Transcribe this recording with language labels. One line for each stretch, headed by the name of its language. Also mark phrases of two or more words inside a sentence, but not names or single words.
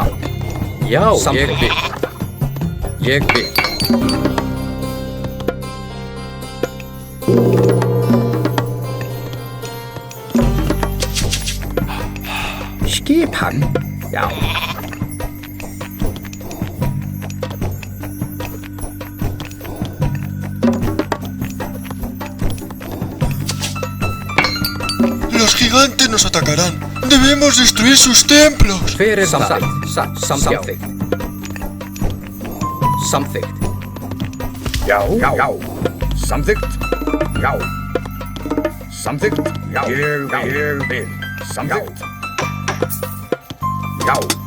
Icelandic: Já, ég vil. Skipan. Já.
Spanish: Los gigantes nos atacarán. Debemos destruir sus templos.
Icelandic: Hver það? Samþykkt. Já. Samþykkt. Já. Samþykkt. Já. Ég vil. Samþykkt. Já.